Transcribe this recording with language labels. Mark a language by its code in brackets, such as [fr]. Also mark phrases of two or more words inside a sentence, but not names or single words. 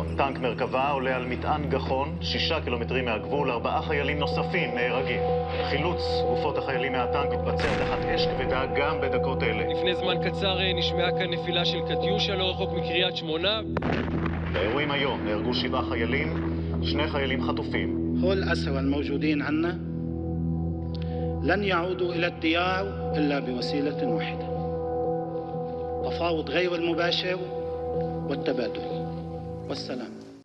[he] טנק מרכבה עולה על מטען גחון, 6 קילומטרים מהגבול, 4 חיילים נוספים נהרגים. חילוץ גופות החיילים מהטנק מתבצע תחת אש כבדה גם בדקות אלה. לפני זמן קצר נשמעה כאן נפילה של קטיושה לא רחוק מקריית שמונה. באירועים היום נהרגו 7 חיילים, 2 חיילים חטופים. [ar] כל אסרى الموجودين عنا لن يعودوا إلى الديار إلا بوسيلة واحدة. تفاوض غير المباشر والتبادل والسلام.